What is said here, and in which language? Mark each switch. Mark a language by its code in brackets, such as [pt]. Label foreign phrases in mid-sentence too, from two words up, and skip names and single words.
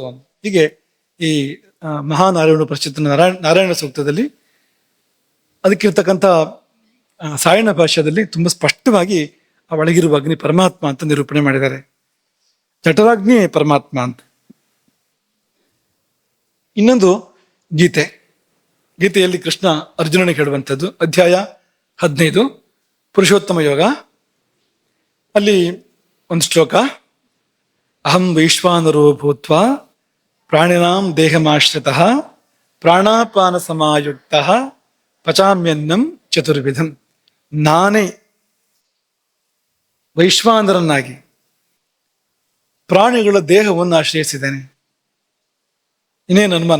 [kn] ಹೀಗೆ ಈ ಮಹಾನಾರಾಯಣ ಪ್ರಶ್ಚಿತ ನಾರಾಯಣ ಸೂಕ್ತದಲ್ಲಿ ಅದಕ್ಕಿರ್ತಕ್ಕಂಥ ಸಾಯಣ ಭಾಷ್ಯದಲ್ಲಿ ತುಂಬಾ ಸ್ಪಷ್ಟವಾಗಿ ಆ ಒಳಗಿರುವ ಅಗ್ನಿ ಪರಮಾತ್ಮ ಅಂತ ನಿರೂಪಣೆ ಮಾಡಿದ್ದಾರೆ. ಜಠರಾಗ್ನಿ ಪರಮಾತ್ಮ ಅಂತ. ಇನ್ನೊಂದು ಗೀತೆ, ಗೀತೆಯಲ್ಲಿ ಕೃಷ್ಣ ಅರ್ಜುನನಿಗೆ ಹೇಳುವಂಥದ್ದು, ಅಧ್ಯಾಯ 15 ಪುರುಷೋತ್ತಮ ಯೋಗ. ಅಲ್ಲಿ ಒಂದು ಶ್ಲೋಕ, [sa] ಅಹಂ ವೈಶ್ವಾನರೋ ಭೂತ್ವಾ ಪ್ರಾಣಿನಾಂ ದೇಹಮಾಶ್ರಿತಃ ಪ್ರಾಣಾಪಾನ ಸಮಾಯುಕ್ತಃ ಪಚಾಮ್ಯನ್ನಂ ಚತುರ್ವಿಧಂ. [kn] ನಾನೇ ವೈಶ್ವಾನರನ್ನಾಗಿ ಪ್ರಾಣಿಗಳ ದೇಹವನ್ನು ಆಶ್ರಯಿಸಿದ್ದೇನೆ. ಇನ್ನೇನು ಅನುಮಾನ?